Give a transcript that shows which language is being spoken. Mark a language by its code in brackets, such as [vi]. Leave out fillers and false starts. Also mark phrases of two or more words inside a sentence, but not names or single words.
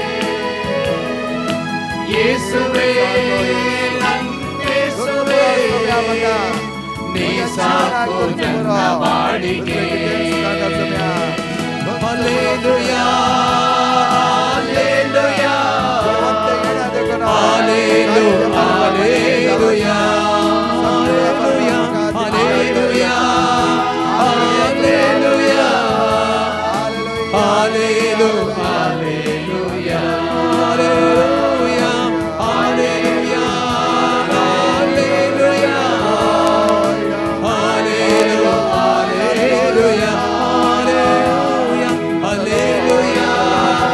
[kn] ಯೇಸುವೇ ಯೇಸುವೇ ನೀ ಸಾಕು ನನ್ನ ಬಾಳಿಗೆ. ಹಲ್ಲೆಲೂಯಾ ಹಲ್ಲೆಲೂಯಾ ಹಲ್ಲೆಲೂಯಾ ಹಲ್ಲೆಲೂಯಾ [en] Hallelujah, hallelujah, hallelujah, hallelujah, hallelujah, hallelujah, hallelujah, hallelujah, hallelujah, hallelujah,